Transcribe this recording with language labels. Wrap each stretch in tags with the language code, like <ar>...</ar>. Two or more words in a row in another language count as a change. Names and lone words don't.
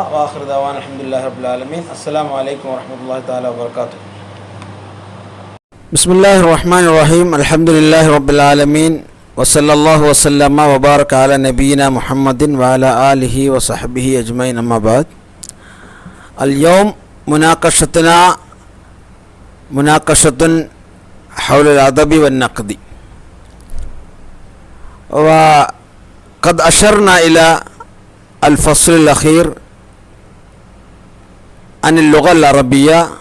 <ar>وآخر دعوانا الحمد لله رب العالمين. السلام عليكم ورحمة الله تعالى وبركاته. بسم الله الرحمن الرحيم. الحمد لله رب العالمين وصلى الله وسلم وبارك على نبينا محمد وعلى آله وصحبه أجمعين. أما بعد. اليوم مناقشتنا مناقشة حول الأدب والنقد، وقد أشرنا إلى الفصل الأخير عن اللغة العربية.</ar>